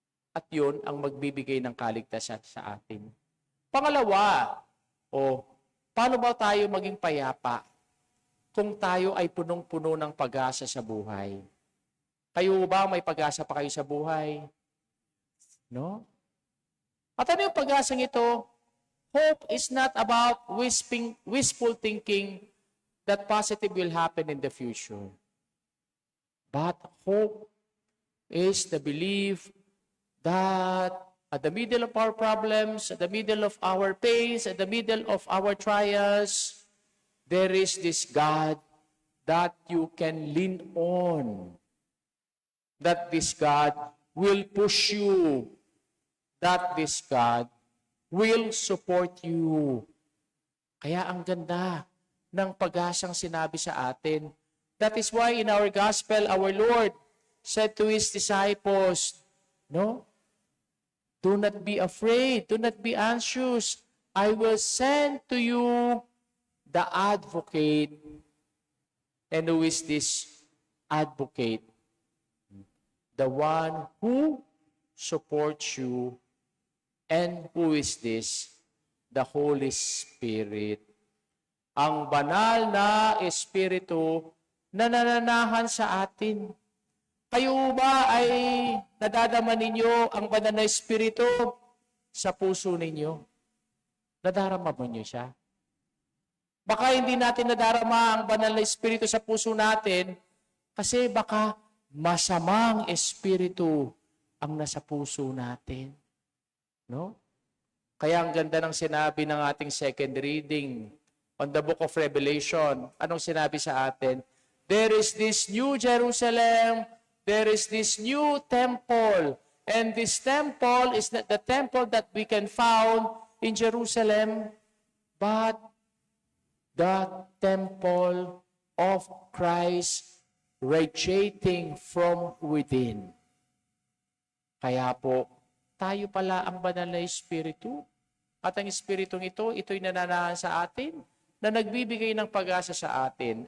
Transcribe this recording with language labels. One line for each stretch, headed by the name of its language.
Filipino: At yun ang magbibigay ng kaligtasan sa atin. Pangalawa, paano ba tayo maging payapa kung tayo ay punong-puno ng pag-asa sa buhay? Kayo ba may pag-asa pa kayo sa buhay? No? At ano yung pag-asang ito?
English: Hope is not about wishful thinking that positive will happen in the future. But hope is the belief that at the middle of our problems, at the middle of our pains, at the middle of our trials, there is this God that you can lean on. That this God will push you. That this God will support you.
Filipino: Kaya ang ganda ng pag-asang sinabi sa atin.
English: That is why in our gospel, our Lord said to His disciples, no? Do not be afraid. Do not be anxious. I will send to you the advocate. And who is this advocate? The one who supports you. And who is this? The Holy Spirit.
Filipino: Ang banal na Espiritu na nananahan sa atin. Kayo ba ay nadadama ninyo ang banal na Espiritu sa puso ninyo? Nadarama mo niyo siya? Baka hindi natin nadarama ang banal na Espiritu sa puso natin kasi baka masamang Espiritu ang nasa puso natin. No? Kaya ang ganda ng sinabi ng ating
English: second reading on the book of Revelation.
Filipino: Anong sinabi sa atin?
English: There is this new Jerusalem, there is this new temple, and this temple is not the temple that we can found in Jerusalem, but the temple of Christ radiating from within.
Filipino: Kaya po, tayo pala ang banal na Espiritu. At ang Espiritong ito'y nananahan sa atin, na nagbibigay ng pag-asa sa atin.